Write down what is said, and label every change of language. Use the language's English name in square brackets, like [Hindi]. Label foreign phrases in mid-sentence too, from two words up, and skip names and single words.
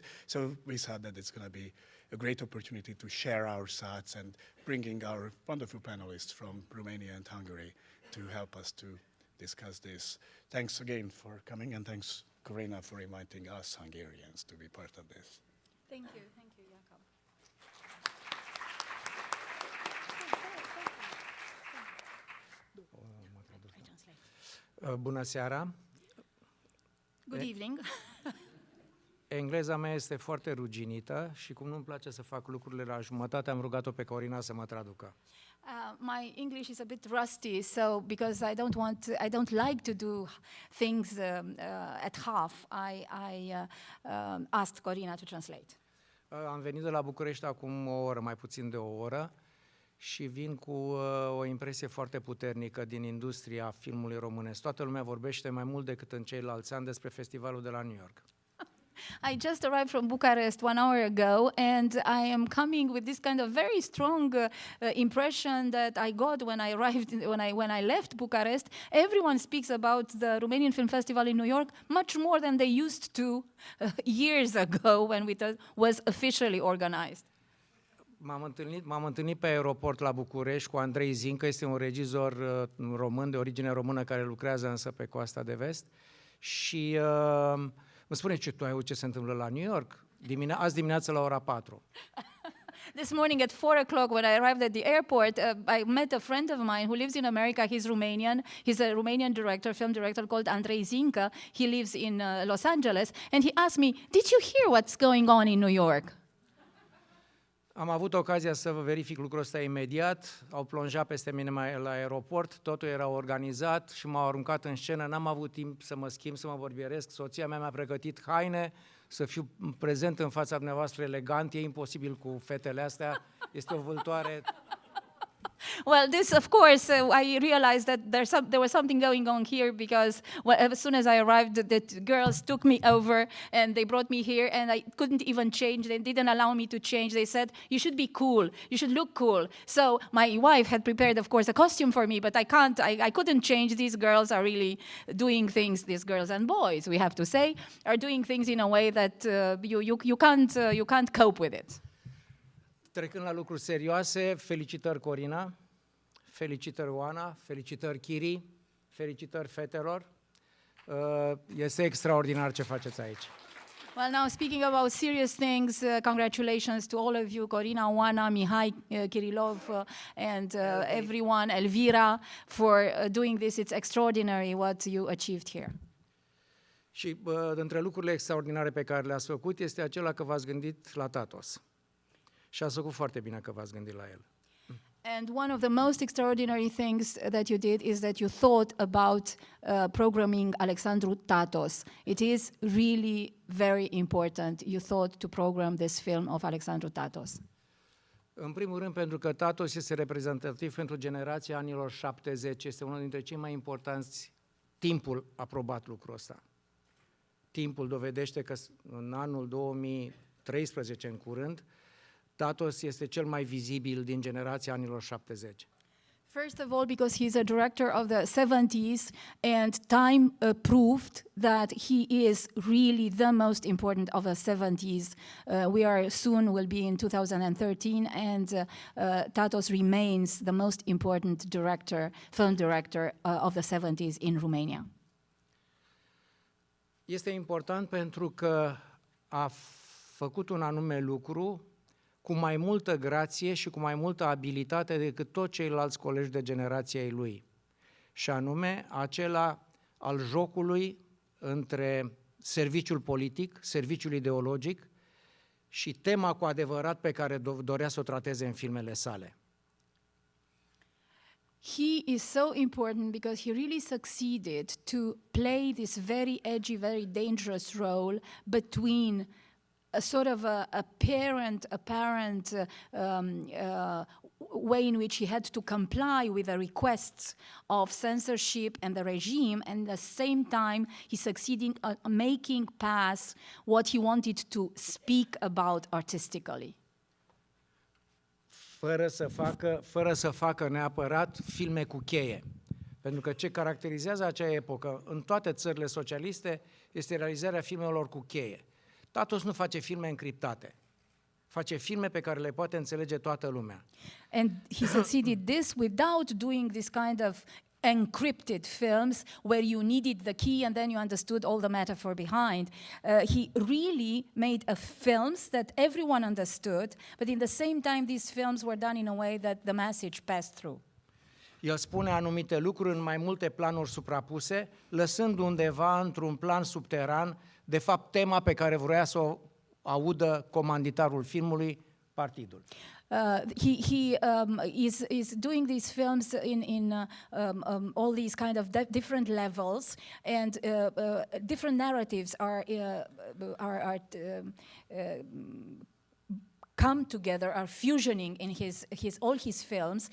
[English] So we thought that it's going to be a great opportunity to share our thoughts and bringing our wonderful panelists from Romania and Hungary to help us to discuss this. Thanks again for coming, and thanks, Corina, for inviting us Hungarians to be part of this. Thank you, Jakab. [Romanian] Bună seara! [English] Good evening. [Romanian] Engleza mea este foarte ruginită și cum nu-mi place să fac lucrurile la jumătate, am rugat-o pe Corina să mă traducă. [English] My English is a bit rusty, so because I don't like to do things at half, I asked Corina to translate. [Romanian] Am venit de la București acum o oră, mai puțin de o oră, și vin cu o impresie foarte puternică din industria filmului românesc. Toată lumea vorbește mai mult decât în ceilalți ani despre festivalul de la New York. [English] I just arrived from Bucharest 1 hour ago, and I am coming with this kind of very strong impression that I got when I arrived, when I left Bucharest. Everyone speaks about the Romanian Film Festival in New York much more than they used to years ago when it was officially organized. [Romanian] M-am întâlnit pe aeroport la București cu Andrei Zincă, este un regizor român, de origine română, care lucrează însă pe coasta de vest, și mă spune: tu ai auzit ce se întâmplă la New York? Azi dimineață la ora 4. [English] This morning at 4 o'clock, when I arrived at the airport, I met a friend of mine who lives in America. He's Romanian. He's a Romanian director, film director called Andrei Zincă. He lives in Los Angeles. And he asked me, did you hear what's going on in New York? [Romanian] Am avut ocazia să verific lucrul ăsta imediat, au plonjat peste mine la aeroport, totul era organizat și m-au aruncat în scenă, n-am avut timp să mă schimb, să mă vorbieresc, soția mea mi-a pregătit haine, să fiu prezent în fața dumneavoastră elegant, e imposibil cu fetele astea, este o vâltoare. [English] Well, this, of course, I realized that there was something going on here because as soon as I arrived, the girls took me over and they brought me here, and I couldn't even change. They didn't allow me to change. They said, you should be cool. You should look cool. So my wife had prepared, of course, a costume for me, but I couldn't change. These girls are really doing things, these girls and boys, we have to say, are doing things in a way that you can't cope with it. [Romanian] Trecând la lucruri serioase, felicitări Corina, felicitări Oana, felicitări Chiri, felicitări fetelor. Este extraordinar ce faceți aici. [English] Well, now speaking about serious things, congratulations to all of you, Corina, Oana, Mihai, Chirilov, and everyone, Elvira, for doing this. It's extraordinary what you achieved here. [Romanian] Și dintre lucrurile extraordinare pe care le-ați făcut este acela că v-ați gândit la Tatos. Și ați făcut foarte bine că v-ați gândit la el. [English] And one of the most extraordinary things that you did is that you thought about programming Alexandru Tatos. It is really very important. You thought to program this film of Alexandru Tatos. [Romanian] În primul rând pentru că Tatos este reprezentativ pentru generația anilor 70. Este unul dintre cei mai importanți. Timpul a probat lucrul ăsta. Timpul dovedește că în anul 2013, în curând, Tatos este cel mai vizibil din generația anilor 70. [English] First of all, because he's a director of the 70s, and time proved that he is really the most important of the 70s. Will be in 2013, and Tatos remains the most important film director of the 70s in Romania. [Romanian] Este important pentru că a făcut un anume lucru cu mai multă grație și cu mai multă abilitate decât toți ceilalți colegi de generația ei lui. Și anume, acela al jocului între serviciul politic, serviciul ideologic și tema cu adevărat pe care dorea să o trateze în filmele sale. [English] He is so important because he really succeeded to play this very edgy, very dangerous role between a sort of apparent way in which he had to comply with the requests of censorship and the regime, and at the same time he succeeded making pass what he wanted to speak about artistically. [Romanian] Fără să facă neapărat filme cu cheie. Pentru că ce caracterizează acea epocă în toate țările socialiste este realizarea filmelor cu cheie. Tatos nu face filme încriptate. Face filme pe care le poate înțelege toată lumea. [English] And he succeeded this without doing this kind of encrypted films where you needed the key and then you understood all the metaphor behind. He really made films that everyone understood, but in the same time these films were done in a way that the message passed through. [Romanian] El spune anumite lucruri în mai multe planuri suprapuse, lăsând undeva într-un plan subteran, de fapt, tema pe care vrea să o audă comanditarul filmului, partidul. [English] He is doing these films in all these kind of different levels, and different narratives are come together, are fusioning in all his films.